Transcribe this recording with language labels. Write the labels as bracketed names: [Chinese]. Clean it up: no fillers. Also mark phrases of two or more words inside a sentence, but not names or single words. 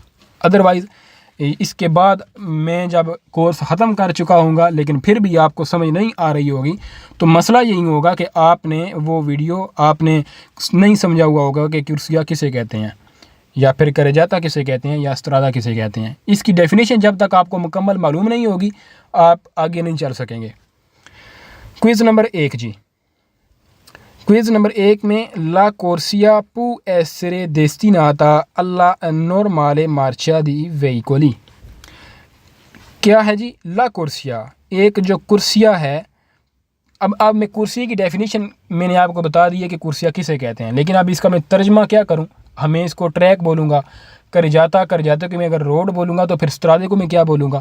[Urdu] اَدروائز اس کے بعد میں جب کورس ختم کر چکا ہوں گا لیکن پھر بھی آپ کو سمجھ نہیں آ رہی ہوگی، تو مسئلہ یہی ہوگا کہ آپ نے وہ ویڈیو آپ نے نہیں سمجھا ہوا ہوگا کہ कुर्सिया کسے کہتے ہیں، یا پھر कर जाता کسے کہتے ہیں، یا स्त्रादा کسے کہتے ہیں। اس کی ڈیفینیشن جب تک آپ کو مکمل معلوم نہیں ہوگی آپ آگے نہیں چل سکیں گے. [English] quiz number [Urdu] 1 جی. [English] quiz number [Urdu] 1 میں [Italian] la corsia può essere destinata alla normale marcia di veicoli. [Urdu] کیا ہے جی? [Italian] la corsia, [Urdu] ایک جو कुर्सिया ہے۔ اب میں کرسی کی ڈیفینیشن میں نے آپ کو بتا دی ہے کہ कुर्सिया کسے کہتے ہیں، لیکن اب اس کا میں ترجمہ کیا کروں? ہمیں اس کو ٹریک بولوں گا، कर जाता کہ میں اگر روڈ بولوں گا تو پھر स्त्रादे کو میں کیا بولوں گا?